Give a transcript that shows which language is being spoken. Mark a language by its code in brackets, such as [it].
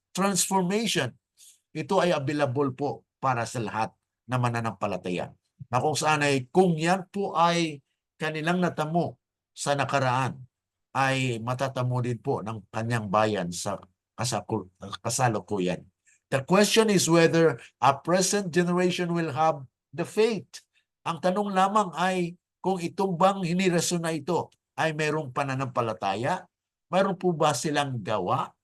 [tl] Transformation, ito ay available po para sa lahat na mananampalataya. Na kung saan ay kung yan po ay kanilang natamo sa nakaraan, ay matatamo din po ng kanyang bayan sa kasalukuyan. [en] The question is whether a present generation will have the faith. [tl] Ang tanong lamang ay kung itong bang hinirason na ito ay mayroong pananampalataya, mayroon po ba silang gawa?